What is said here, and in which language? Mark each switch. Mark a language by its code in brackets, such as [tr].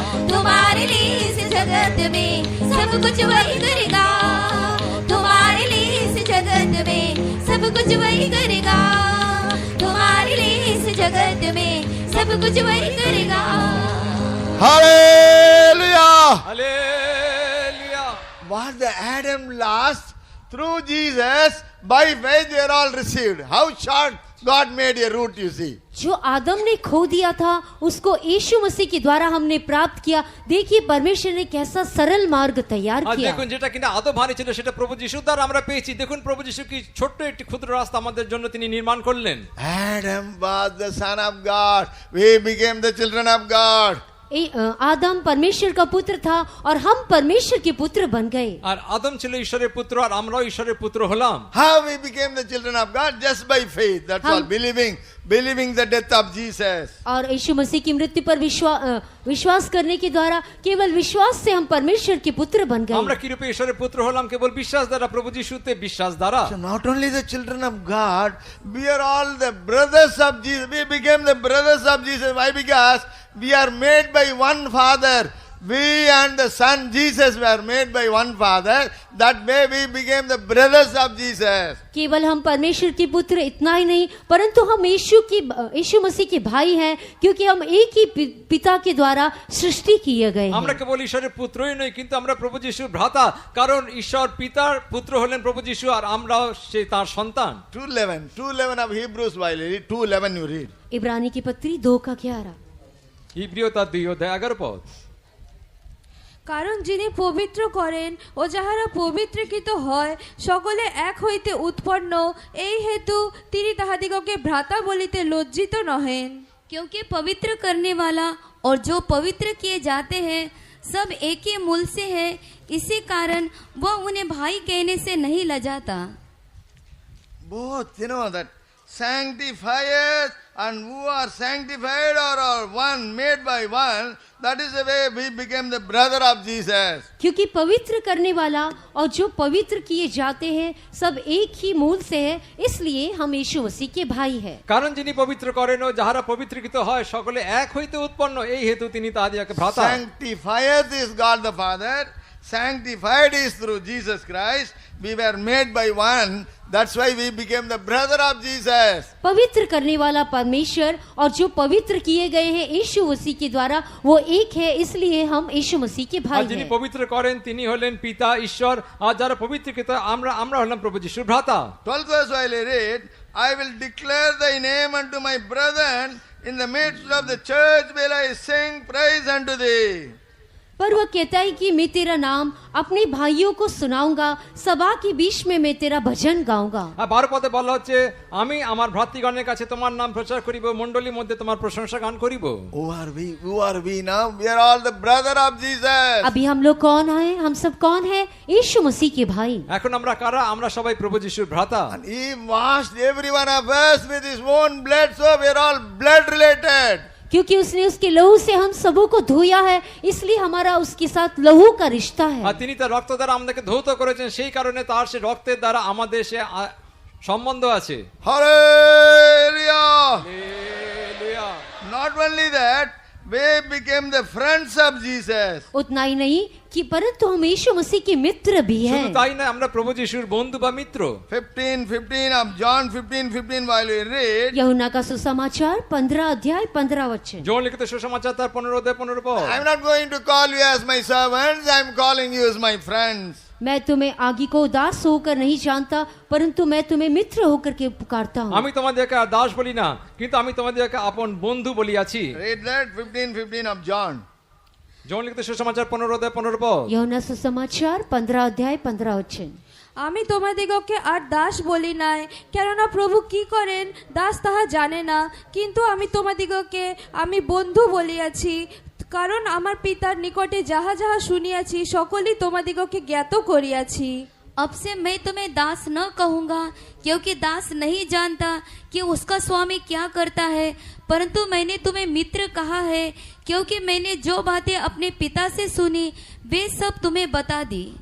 [hi] तुम्हारे लिए इस जगत में सब कुछ वही करेगा। तुम्हारे लिए इस जगत में सब कुछ वही करेगा। तुम्हारे लिए इस जगत में सब कुछ वही करेगा। [en] Hallelujah. [bn] Hallelujah. [en] What the Adam lost through Jesus, by faith they are all received. How short God made a route, you see. [hi] जो आदम ने खो दिया था उसको यीशु मसीह के द्वारा हमने प्राप्त किया। देखिए परमेश्वर ने कैसा सरल मार्ग तैयार [bn] আর [hi] किया। [bn] দেখুন যেটা কিনা আদম হানি ছিল সেটা প্রভু যিশুর দ্বারা আমরা পেয়েছি। দেখুন প্রভু যিশু কি ছোট্ট একটি ক্ষুদ্র রাস্তা আমাদের জন্য তিনি নির্মাণ করলেন। [en] Adam was the son of God. We became the children of God. [hi] आदम परमेश्वर का पुत्र था और हम परमेश्वर के पुत्र बन गए। [bn] আর আদম ছিল ঈশ্বরের পুত্র আর আমরাও ঈশ্বরের পুত্র হলাম। [en] How we became the children of God? Just by faith. That's all. Believing the death of Jesus. [hi] और यीशु मसीह की मृत्यु पर विश्वास करने के द्वारा, केवल विश्वास से हम परमेश्वर के पुत्र बन [bn] আমরা [hi] गए। [bn] কি রূপে ঈশ্বরের পুত্র হলাম? কেবল বিশ্বাস দ্বারা, প্রভু যিশুতে বিশ্বাস দ্বারা। [en] So not only the children of God, we are all the brothers of Jesus. We became the brothers of Jesus. Why? Because we are made by one Father. We and the Son Jesus were made by one Father. That way we became the brothers of Jesus. [hi] केवल हम परमेश्वर के पुत्र इतना ही नहीं, परंतु हम यीशु मसीह के भाई हैं, क्योंकि हम एक ही पिता के द्वारा सृष्टि किए गए हैं। [bn] আমরা কেবল ঈশ্বরের পুত্রই নই, কিন্তু আমরা প্রভু যিশুর ভ্রাতা, কারণ ঈশ্বর পিতার পুত্র হলেন প্রভু যিশু আর আমরাও সে তার সন্তান। [en] 2:11 of Hebrews, while you read 2:11 you read. [hi] इब्रानी की पत्री 2:11। [bn] ইব্রিয় তার 2:11 পদ। কারণ যিনি পবিত্র করেন ও যাহারা পবিত্রকৃত হয় সকলে এক হইতে উৎপন্ন, এই হেতু তিনি তাহাদিগকে ভ্রাতা বলিতে লজ্জিত নহেন। [hi] क्योंकि पवित्र करने वाला और जो पवित्र किए जाते हैं सब एक ही मूल से है, इसी कारण वह उन्हें भाई कहने से नहीं लजाता। [en] Both, you know, that sanctifiers and who are sanctified are one, made by one. That is the way we became the brother of Jesus. [hi] क्योंकि पवित्र करने वाला और जो पवित्र किए जाते हैं सब एक ही मूल से है, इसलिए हम यीशु मसीह के भाई हैं। [bn] কারণ যিনি পবিত্র করেন ও যাহারা পবিত্রকৃত হয় সকলে এক হইতে উৎপন্ন, এই হেতু তিনি তাহাদিগকে ভ্রাতা। [en] Sanctifiers is God the Father. Sanctified is through Jesus Christ. We were made by one. That's why we became the brother of Jesus. [hi] पवित्र करने वाला परमेश्वर और जो पवित्र किए गए हैं यीशु मसीह के द्वारा, वो एक है, इसलिए हम यीशु मसीह के [bn] আর [hi] भाई [bn] যিনি [hi] हैं। [bn] পবিত্র করেন তিনি হলেন পিতা ঈশ্বর, আর যারা পবিত্রকৃত আমরা হলাম প্রভু যিশুর ভ্রাতা। [en] 12th verse while I read, I will declare thy name unto my brethren, in the midst of the church will I sing praise unto thee. [hi] पर वह कहता है कि मैं तेरा नाम अपने भाइयों को सुनाऊंगा, सभा के बीच में मैं तेरा भजन गाऊंगा। [bn] 12 পদে বলা হচ্ছে আমি আমার ভ্রাতৃগণের কাছে তোমার নাম প্রচার করিব, মণ্ডলীর মধ্যে তোমার প্রশংসা গান করিব। [en] Who are we? Who are we now? We are all the brother of Jesus. [hi] अभी हम लोग कौन हैं? हम सब कौन हैं? यीशु मसीह के भाई। [bn] এখন আমরা কারা? আমরা সবাই প্রভু যিশুর ভ্রাতা। [en] And he washed every one of us with his own blood, so we are all blood related. [hi] क्योंकि उसने उसके लहू से हम सबों को धोया है, इसलिए हमारा उसके साथ लहू का रिश्ता है। [bn] আর তিনি তার রক্ত দ্বারা আমাদেরকে ধৌত করেছেন, সেই কারণে তার সে রক্তের দ্বারা আমাদের সে সম্বন্ধ আছে। [en] Hallelujah. [bn] Hallelujah. [en] Not only that, we became the friends of Jesus. [hi] उतना ही नहीं कि परंतु हम यीशु मसीह के मित्र भी [bn] শুধু [hi] हैं। [bn] তাই নয়, আমরা প্রভু যিশুর বন্ধু বা মিত্র। [en] 15 of John 15 while we read, [hi] यूहन्ना का सुसमाचार 15 अध्याय 15 वचन। [bn] যৌন লিখিত সুসমাচার তার 15 অধ্যায় 15 পদ। [en] I'm not going to call you as my servants, I'm calling you as my friends. [hi] मैं तुम्हें आगे को दास होकर नहीं जानता, परंतु मैं तुम्हें मित्र होकर के पुकारता हूँ। [bn] আমি তোমাদেরকে আর দাস বলি না, কিন্তু আমি তোমাদেরকে আপন বন্ধু বলিয়াছি। [en] Read that 15 of John. [bn] যৌন লিখিত সুসমাচার 15 অধ্যায় 15 পদ। [hi] यूहन्ना सुसमाचार 15 अध्याय 15 वचन। [bn] আমি তোমাদিগকে আর দাস বলি নাই, কেননা প্রভু কি করেন দাস তাহা জানে না, কিন্তু আমি তোমাদিগকে আমি বন্ধু বলিয়াছি, কারণ আমার পিতার নিকটে যাহা যাহা শুনিয়াছি সকলই তোমাদিগকে জ্ঞাত করিয়াছি। [hi] अब से मैं तुम्हें दास न कहूँगा, क्योंकि दास नहीं जानता कि उसका स्वामी क्या करता है, परंतु मैंने तुम्हें मित्र कहा है, क्योंकि मैंने जो बातें अपने पिता से सुनी वे सब तुम्हें बता दी।